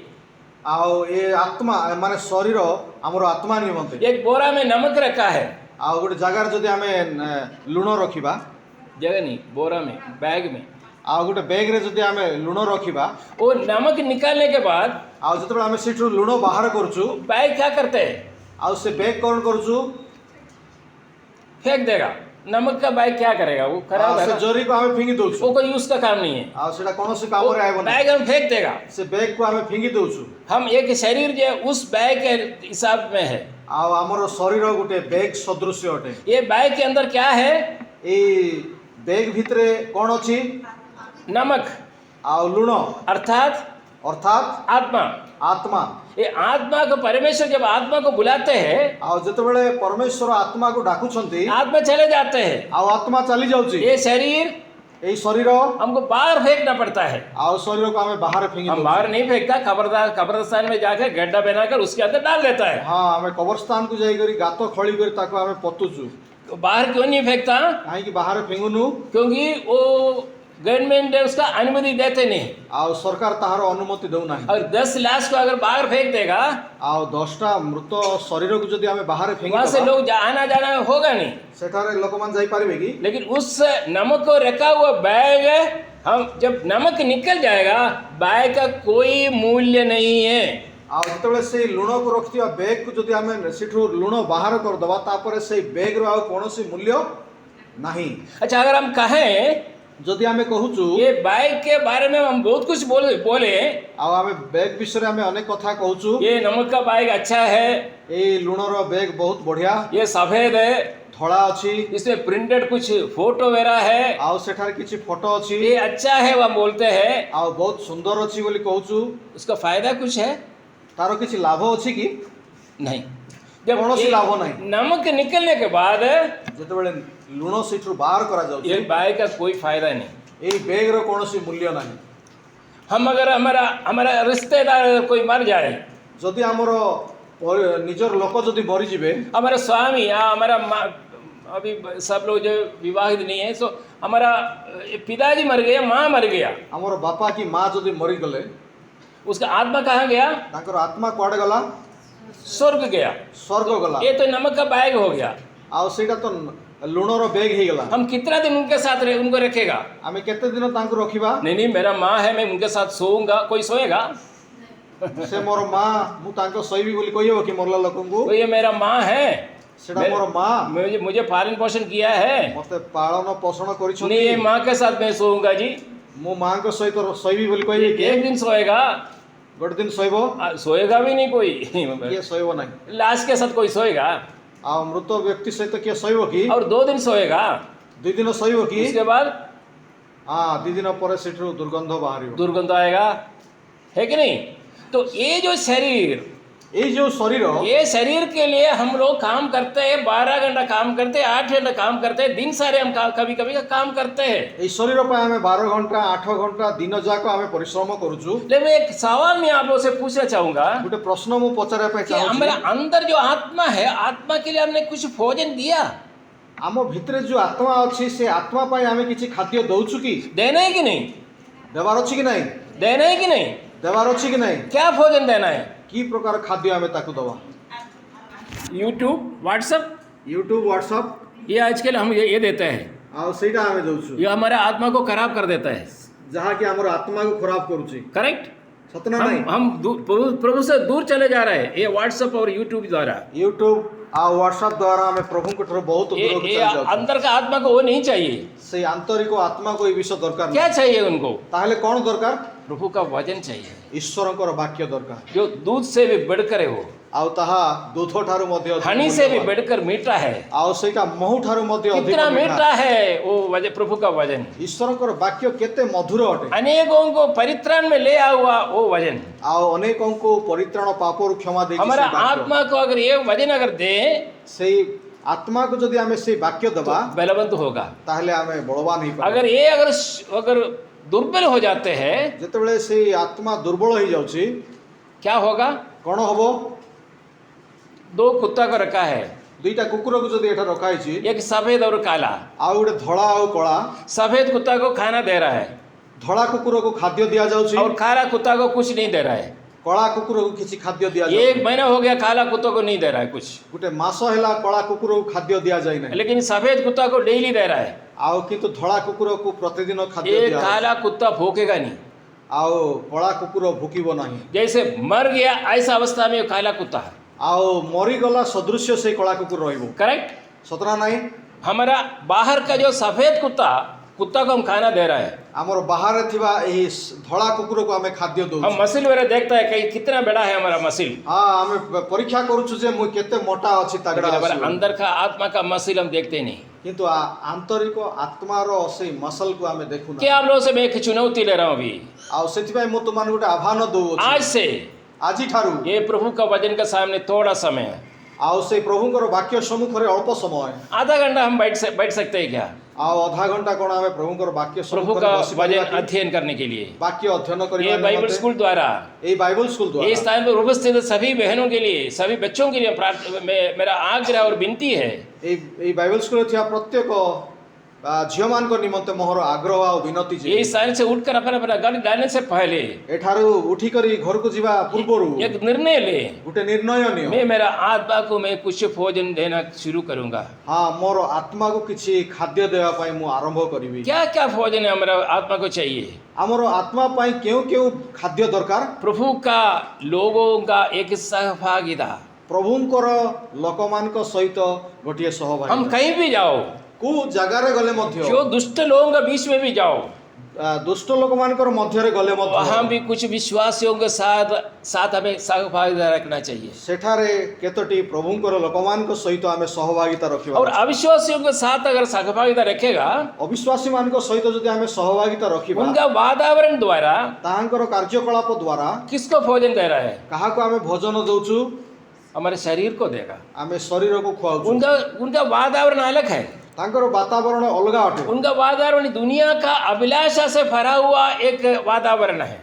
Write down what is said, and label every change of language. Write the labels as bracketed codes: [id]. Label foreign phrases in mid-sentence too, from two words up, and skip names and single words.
[or] ଆଉ ଏ ଆତ୍ମା ମାନେ ଶରୀର ହମରୋ ଆତ୍ମା ନିମନ୍ତେ। [hi] एक बोरा में नमक रखा है, [or] ଆଉ ଗୋଟେ ଜାଗାର ଯଦି ଆମେ ଲୁଣ ରଖିବା, [hi] जगह नहीं, बोरा में, बैग में, [or] ଆଉ ଗୋଟେ ବ୍ୟାଗ ରେ ଯଦି ଆମେ ଲୁଣ ରଖିବା, [hi] वो नमक निकालने के बाद [or] ଆଉ ଯେତେବେଳେ ଆମେ ସେଠୁ ଲୁଣ ବାହାର କରୁଛୁ, [hi] बैग क्या करते हैं? [or] ଆଉ ସେ ବ୍ୟାଗ୍ କ'ଣ କରୁଛୁ? [hi] फेंक देगा। नमक का बैग क्या करेगा, वो खराब है [or] ସେ ना, ଜରିକୁ ଆମେ ଫିଙ୍ଗି ଦଉଛୁ। [hi] वो कोई यूज का काम नहीं है। [or] ଆଉ ସେଟା କୌଣସି କାମରେ ଆଇବ ନାହିଁ। [hi] बैग हम फेंक देगा। [or] ସେ ବ୍ୟାଗକୁ ଆମେ ଫିଙ୍ଗି ଦଉଛୁ। [hi] हम एक शरीर जो है उस बैग के हिसाब में है। [or] ଆଉ ଆମର ଶରୀର ଗୋଟେ ବ୍ୟାଗ୍ ସଦୃଶ୍ୟ ଅଟେ। [hi] ये बैग के अंदर क्या है? [or] ଏଇ ବ୍ୟାଗ୍ ଭିତରେ କ'ଣ ଅଛି? [hi] नमक [or] ଆଉ ଲୁଣ [hi] अर्थात [or] ଅର୍ଥାତ୍ [hi] आत्मा। [or] ଆତ୍ମା। [hi] ये आत्मा को परमेश्वर जब आत्मा को बुलाते हैं, [or] ଆଉ ଯେତେବେଳେ ପରମେଶ୍ୱର ଆତ୍ମାକୁ ଡାକୁଛନ୍ତି [hi] आत्मा चले जाते हैं। [or] ଆଉ ଆତ୍ମା ଚାଲି ଯାଉଛି। [hi] ये शरीर [or] ଏଇ ଶରୀର [hi] हमको बाहर फेंकना पड़ता है। [or] ଆଉ ଶରୀରକୁ ଆମେ ବାହାରେ ଫିଙ୍ଗି [hi] हम [or] ଦଉଛୁ। [hi] बाहर नहीं फेंकता, कब्रिस्तान में जाकर गड्ढा बनाकर उसके अंदर डाल देता है। [or] ହଁ ଆମେ କବରସ୍ଥାନକୁ ଯାଇକରି ଗାତ ଖୋଳି କରି ତାକୁ ଆମେ ପୋତୁଛୁ। [hi] तो बाहर क्यों नहीं फेंकता? [or] କାହିଁକି ବାହାରେ ଫିଙ୍ଗୁନୁ? [hi] क्योंकि वो गवर्नमेंट उसका अनुमति देते नहीं। [or] ଆଉ ସରକାର ତାହାର ଅନୁମତି ଦେଉନାହିଁ। [hi] और 10 लाश को अगर बाहर फेंक देगा, [or] ଆଉ 10ଟା ମୃତ ଶରୀରକୁ ଯଦି ଆମେ ବାହାରେ [hi] वहां से [or] ଫିଙ୍ଗିବା [hi] लोग आना जाना होगा नहीं। [or] ସେଠାରେ ଲୋକମାନେ ଯାଇପାରିବେ କି? [hi] लेकिन उस नमक को रखा हुआ बैग, हम जब नमक निकल जाएगा, बैग का कोई मूल्य नहीं है। [or] ଆଉ ଯେତେବେଳେ ସେଇ ଲୁଣକୁ ରଖିଥିବା ବ୍ୟାଗକୁ ଯଦି ଆମେ ସେଠୁ ଲୁଣ ବାହାର କରିଦେବା ତାପରେ ସେଇ ବ୍ୟାଗର ଆଉ କୌଣସି ମୂଲ୍ୟ ନାହିଁ। [hi] अच्छा, अगर हम कहें [or] ଯଦି ଆମେ କହୁଛୁ [hi] ये बैग के बारे में हम बहुत कुछ बोले, [or] ଆଉ ଆମେ ବ୍ୟାଗ୍ ବିଷୟରେ ଆମେ ଅନେକ କଥା କହୁଛୁ। [hi] ये नमक का बैग अच्छा है, [or] ଏଇ ଲୁଣର ବ୍ୟାଗ୍ ବହୁତ ବଢିଆ, [hi] ये सफेद है, [or] ଧଳା ଅଛି, [hi] इसमें प्रिंटेड कुछ फोटो वगैरह है, [or] ଆଉ ସେଠାରେ କିଛି ଫଟୋ ଅଛି, [hi] ये अच्छा है वो बोलते हैं। [or] ଆଉ ବହୁତ ସୁନ୍ଦର ଅଛି ବୋଲି କହୁଛୁ। [hi] उसका फायदा कुछ है? [or] ତାର କିଛି ଲାଭ ଅଛି କି? [hi] नहीं। जब कौन-सी ये लाभ नहीं? नमक निकलने के बाद [or] ଯେତେବେଳେ ଲୁଣ ସେଠୁ ବାହାର କରାଯାଉଛି [hi] ये बैग का कोई फायदा नहीं। [or] ଏଇ ବ୍ୟାଗର କୌଣସି ମୂଲ୍ୟ ନାହିଁ। [hi] हम अगर हमारा हमारा रिश्तेदार कोई मर जाए, [or] ଯଦି ଆମର ନିଜର ଲୋକ ଯଦି ମରିଯିବେ, [hi] हमारा स्वामी या हमारा अभी सब लोग जो विवाहित नहीं है, सो हमारा पिताजी मर गया, माँ मर गया, [or] ଆମର ବାପା କି ମା ଯଦି ମରିଗଲେ [hi] उसका आत्मा कहाँ गया? [or] ତାଙ୍କର ଆତ୍ମା କୁଆଡ଼େ ଗଲା? [hi] स्वर्ग गया। [or] ସ୍ୱର୍ଗ ଗଲା। [hi] ये तो नमक का बैग हो गया। [or] ଆଉ ସେଇଟା ତ ଲୁଣର ବ୍ୟାଗ୍ ହେଇଗଲା। [hi] हम कितना दिन उनके साथ उनको रखेगा? [or] ଆମେ କେତେ ଦିନ ତାଙ୍କୁ ରଖିବା? [hi] नहीं, मेरा माँ है, मैं उनके साथ सोऊंगा। कोई सोएगा? [or] ସେ ମୋର ମା, ମୁଁ ତାଙ୍କ ଶୋଇବି ବୋଲି କହିବ କି ମରଲା ଲୋକଙ୍କୁ? [hi] तो ये मेरा माँ है, [or] ସେଟା ମୋର ମା, [hi] मुझे पालन पोषण किया है, [or] ମତେ ପାଳନ ପୋଷଣ [hi] नहीं [or] କରିଛନ୍ତି, [hi] ये माँ के साथ मैं सोऊंगा जी। [or] ମୁଁ ମାଙ୍କ ସହିତ ଶୋଇବି ବୋଲି କହିବେ କି? [hi] एक दिन सोएगा, [or] ଗୋଟେ ଦିନ ଶୋଇବ, [hi] सोएगा भी नहीं कोई। [or] କିଏ ଶୋଇବ ନାହିଁ। [hi] लाश के साथ कोई सोएगा? [or] ଆଉ ମୃତ ବ୍ୟକ୍ତି ସହିତ କିଏ ଶୋଇବ କି? [hi] और 2 दिन सोएगा, [or] 2 ଦିନ ଶୋଇବ କି? [hi] उसके बाद [or] ହଁ, 2 ଦିନ ପରେ ସେଠୁ ଦୁର୍ଗନ୍ଧ ବାହାରିବ। [hi] दुर्गंध आएगा, है कि नहीं? तो ये जो शरीर, [or] ଏଇ ଯୋଉ ଶରୀର, [hi] ये शरीर के लिए हम लोग काम करते हैं, 12 घंटा काम करते हैं, 8 घंटा काम करते हैं, दिन सारे हम कभी कभी का काम करते हैं। [or] ଏଇ ଶରୀର ପାଇଁ ଆମେ 12 ଘଣ୍ଟା 8 ଘଣ୍ଟା ଦିନ ଯାକ ଆମେ ପରିଶ୍ରମ କରୁଛୁ। [hi] लेकिन मैं एक सवाल मैं आप लोगों से पूछना चाहूंगा [or] ଗୋଟେ ପ୍ରଶ୍ନ ମୁଁ ପଚାରିବା ପାଇଁ [hi] कि हमारे [or] ଚାହୁଁଛି, [hi] अंदर जो आत्मा है, आत्मा के लिए हमने कुछ भोजन दिया? [or] ଆମ ଭିତରେ ଯୋଉ ଆତ୍ମା ଅଛି ସେ ଆତ୍ମା ପାଇଁ ଆମେ କିଛି ଖାଦ୍ୟ ଦଉଛୁ କି? [hi] देना है कि नहीं? [or] ଦେବାର ଅଛି କି ନାହିଁ? [hi] देना है कि नहीं? [or] ଦେବାର ଅଛି କି ନାହିଁ? [hi] क्या भोजन देना है? [or] କି ପ୍ରକାର ଖାଦ୍ୟ ଆମେ ତାକୁ ଦବା? [hi] यूट्यूब, व्हाट्सएप, [or] ୟୁଟ୍ୟୁବ, ହ୍ୱାଟ୍ସଆପ, [hi] ये आजकल हम ये देते हैं, [or] ଆଉ ସେଇଟା ଆମେ ଦଉଛୁ, [hi] ये हमारे आत्मा को खराब कर देता है। [or] ଯାହାକି ଆମର ଆତ୍ମାକୁ ଖରାପ କରୁଛି। [hi] करेक्ट? [or] ସତ ନା ନାହିଁ? [hi] हम प्रभु से दूर चले जा रहे हैं ये व्हाट्सएप और यूट्यूब द्वारा। [or] ୟୁଟ୍ୟୁବ ଆଉ ହ୍ୱାଟ୍ସଆପ ଦ୍ୱାରା ଆମେ ପ୍ରଭୁଙ୍କ ଠାରୁ ବହୁତ [hi] ये [or] ଦୂରକୁ [hi] ये [or] ଚାଲି ଯାଉଛୁ। [hi] अंदर का आत्मा को वो नहीं चाहिए। [or] ସେଇ ଆନ୍ତରିକ ଆତ୍ମାକୁ ଏଇ ବିଷୟ ଦରକାର [hi] क्या [or] ନାହିଁ। [hi] चाहिए उनको? [or] ତାହେଲେ କ'ଣ ଦରକାର? [hi] प्रभु का वचन चाहिए, [or] ଈଶ୍ୱରଙ୍କର ବାକ୍ୟ ଦରକାର। [hi] जो दूध से भी बढ़कर है, वो [or] ଆଉ ତାହା ଦୁଧ ଠାରୁ ମଧ୍ୟ ଅଧିକ [hi] हनी से भी [or] ମୂଲ୍ୟବାନ। [hi] बढ़कर मीठा है। [or] ଆଉ ସେଇଟା ମହୁ ଠାରୁ ମଧ୍ୟ ଅଧିକ [hi] कितना [or] ମିଠା। [hi] मीठा है वो वचन, प्रभु का वचन। [or] ଈଶ୍ୱରଙ୍କର ବାକ୍ୟ କେତେ ମଧୁର ଅଟେ। [hi] अनेकों को परित्राण में ले आया हुआ वो वचन। [or] ଆଉ ଅନେକଙ୍କୁ ପରିତ୍ରାଣ ପାପରୁ କ୍ଷମା ଦେଇଛି [hi] हमारा [or] ସେଇ ବାକ୍ୟ। [hi] आत्मा को अगर ये वचन अगर दे [or] ସେଇ ଆତ୍ମାକୁ ଯଦି ଆମେ ସେଇ ବାକ୍ୟ [hi] तो [or] ଦେବା [hi] बलवंत होगा। [or] ତାହେଲେ ଆମେ ବଳବାନ ହେଇପାରିବା। [hi] अगर ये अगर दुर्बल हो जाते हैं, [or] ଯେତେବେଳେ ସେଇ ଆତ୍ମା ଦୁର୍ବଳ ହେଇଯାଉଛି [hi] क्या होगा? [or] କ'ଣ ହବ? [hi] 2 कुत्ता को रखा है, [or] 2ଟା କୁକୁରକୁ ଯଦି ଏଠା ରଖା ହେଇଛି, [hi] एक सफेद और काला। [or] ଆଉ ଗୋଟେ ଧଳା ଆଉ କଳା, [hi] सफेद कुत्ता को खाना दे रहा है [or] ଧଳା କୁକୁରକୁ ଖାଦ୍ୟ ଦିଆଯାଉଛି, [hi] और काला कुत्ता को कुछ नहीं दे रहा है। [or] କଳା କୁକୁରକୁ କିଛି ଖାଦ୍ୟ ଦିଆଯାଉଛି। [hi] 1 महीना हो गया काला कुत्ता को नहीं दे रहा है कुछ, [or] ଗୋଟେ ମାସ ହେଲା କଳା କୁକୁରକୁ ଖାଦ୍ୟ ଦିଆଯାଇ ନାହିଁ। [hi] लेकिन सफेद कुत्ता को डेली दे रहा है। [or] ଆଉ କିନ୍ତୁ ଧଳା କୁକୁରକୁ ପ୍ରତିଦିନ ଖାଦ୍ୟ [hi] ये [or] ଦିଆଯାଉଛି। [hi] काला कुत्ता भूखेगा नहीं। [or] ଆଉ କଳା କୁକୁର ଭୁକିବ ନାହିଁ। [hi] जैसे मर गया ऐसा अवस्था में ये काला कुत्ता है। [or] ଆଉ ମରିଗଲା ସଦୃଶ୍ୟ ସେଇ କଳା କୁକୁର ରହିବ। [hi] करेक्ट। [or] ସତନା ନାହିଁ? [hi] हमारा बाहर का जो सफेद कुत्ता कुत्ता को हम खाना दे रहा है, [or] ଆମର ବାହାରେ ଥିବା ଏହି ଧଳା କୁକୁରକୁ ଆମେ ଖାଦ୍ୟ [hi] हम [or] ଦଉଛୁ। [hi] मसिल वगैरह देखता है कि कितना बड़ा है हमारा मसिल, [or] ହଁ ଆମେ ପରୀକ୍ଷା କରୁଛୁ ଯେ ମୁଁ କେତେ ମୋଟା ଅଛି [hi] लेकिन [or] ତାଗड़ा [hi] हमारा [or] ଅଛି ବୋଲି। [hi] अंदर का आत्मा का मसिल हम देखते नहीं। [or] କିନ୍ତୁ ଆନ୍ତରିକ ଆତ୍ମାର ସେଇ ମସଲକୁ ଆମେ ଦେଖୁନା। [hi] क्या आप लोगों से मैं एक चुनौती ले रहा हूँ अभी, [or] ଆଉ ସେଥିପାଇଁ ମୁଁ ତୁମମାନଙ୍କୁ ଗୋଟେ ଆହ୍ୱାନ ଦଉଅଛି [hi] आज से [or] ଆଜିଠାରୁ। [hi] ये प्रभु का वचन के सामने थोड़ा समय, [or] ଆଉ ସେଇ ପ୍ରଭୁଙ୍କର ବାକ୍ୟ ସମ୍ମୁଖରେ ଅଳ୍ପ ସମୟ, [hi] आधा घंटा हम बैठ सकते हैं क्या [or] ଆଉ ଅଧା ଘଣ୍ଟା କ'ଣ ଆମେ ପ୍ରଭୁଙ୍କର ବାକ୍ୟ [hi] प्रभु [or] ସମ୍ମୁଖରେ [hi] का [or] ବସିପାରିବା [hi] वचन [or] କି? [hi] अध्ययन करने के लिए? [or] ବାକ୍ୟ ଅଧ୍ୟୟନ [hi] ये [or] କରିବା [hi] बाइबल [or] ନିମନ୍ତେ [hi] स्कूल द्वारा, [or] ଏଇ ବାଇବଲ ସ୍କୁଲ [hi] ये [or] ଦ୍ୱାରା [hi] स्थान पर उपस्थित सभी बहनों के लिए, सभी बच्चों के लिए मेरा आग्रह और विनती है, [or] ଏଇ ବାଇବଲ ସ୍କୁଲରେ ଥିବା ପ୍ରତ୍ୟେକ ଝିଅମାନଙ୍କ ନିମନ୍ତେ ମୋର आग्रह ଆଉ ବିନତି ଯେ [hi] ये स्थान से उठकर अपना अपना घर जाने से पहले [or] ଏଠାରୁ ଉଠିକରି ଘରକୁ ଯିବା ପୂର୍ବରୁ [hi] एक निर्णय ले, [or] ଗୋଟେ ନିର୍ଣ୍ଣୟ ନିଅ। [hi] मैं मेरा आत्मा को मैं कुछ भोजन देना शुरू करूंगा। [or] ହଁ ମୋର ଆତ୍ମାକୁ କିଛି ଖାଦ୍ୟ ଦେବା ପାଇଁ ମୁଁ ଆରମ୍ଭ କରିବି। [hi] क्या क्या भोजन है हमारा आत्मा को चाहिए? [or] ଆମର आत्मा ପାଇଁ କେଉଁ କେଉଁ ଖାଦ୍ୟ ଦରକାର? [hi] प्रभु का लोगों का एक सहभागिता। [or] ପ୍ରଭୁଙ୍କର ଲୋକମାନଙ୍କ ସହିତ ଗୋଟିଏ [hi] हम [or] ସହଭାଗୀ। [hi] कहीं भी जाओ, [or] କୋଉ ଜାଗାରେ ଗଲେ ମଧ୍ୟ [hi] जो दुष्ट लोगों के बीच में भी जाओ, [or] ଦୁଷ୍ଟ ଲୋକମାନଙ୍କର ମଧ୍ୟରେ ଗଲେ [hi] वहां [or] ମଧ୍ୟ [hi] भी कुछ विश्वासियों के साथ हमें सहभागिता रखना चाहिए, [or] ସେଠାରେ କେତୋଟି ପ୍ରଭୁଙ୍କର ଲୋକମାନଙ୍କ ସହିତ ଆମେ ସହଭାଗିତା ରଖିବା। [hi] और अविश्वासियों के साथ अगर सहभागिता रखेगा, [or] ଅବିଶ୍ୱାସୀ ମାନଙ୍କ ସହିତ ଯଦି ଆମେ ସହଭାଗିତା ରଖିବା [hi] उनका वातावरण द्वारा [or] ତାହାଙ୍କର କାର୍ଯ୍ୟକଳାପ ଦ୍ୱାରା [hi] किसको भोजन दे रहा है? [or] କାହାକୁ ଆମେ ଭୋଜନ ଦଉଛୁ? [hi] हमारे शरीर को देगा। [or] ଆମେ ଶରୀରକୁ ଖୁଆଉଛୁ। [hi] उनका वातावरण अलग है। [or] ତାଙ୍କର ବାତାବରଣ ଅଲଗା ଅଟେ। [hi] उनका वातावरण दुनिया का अभिलाषा से भरा हुआ एक वातावरण है।